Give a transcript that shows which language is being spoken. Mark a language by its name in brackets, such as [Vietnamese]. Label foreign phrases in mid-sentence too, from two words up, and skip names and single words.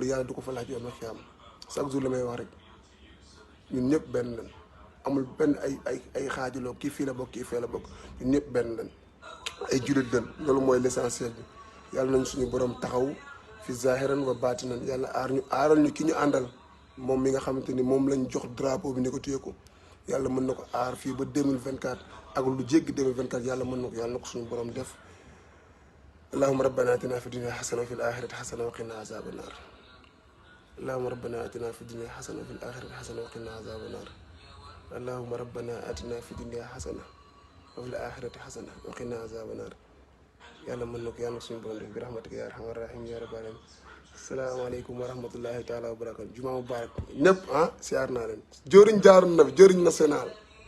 [Wolof] yàlla du ko fa laaj yoon ma fi am [French] chaque jour [Wolof] la may wax rek ñun ñëpp benn lañ amul benn ay xaajaloo kii fii la bokk kii fee la bokk ñun ñëpp benn lañ ay jullit lañ loolu mooy l'essentiel bi yàlla nañ suñu borom taxaw fi [Arabic] ظاهرا وباطنا [Wolof] yàlla aaral ñu ki ñu àndal moom mi nga xamante ni moom lañ jox drapeau bi ni ko téye ko yàlla mën na ko aar fii ba 2024 ak lu jéggi 2024 yàlla mën na ko suñu borom def [Arabic] اللهم ربنا آتنا في الدنيا حسنة وفي الآخرة حسنة وقنا عذاب النار اللهم ربنا آتنا في الدنيا حسنة وفي الآخرة حسنة وقنا عذاب النار اللهم ربنا آتنا في الدنيا حسنة وفي الآخرة حسنة وقنا عذاب النار [Wolof] yàlla mën na ko suñu borom def [Arabic] برحمتك يا أرحم الراحمين يا رب العالمين السلام عليكم ورحمة الله تعالى وبركاته جمعة مبارك [Wolof] ñëpp siyaar naa leen jëriñ jaar na fi jëriñ national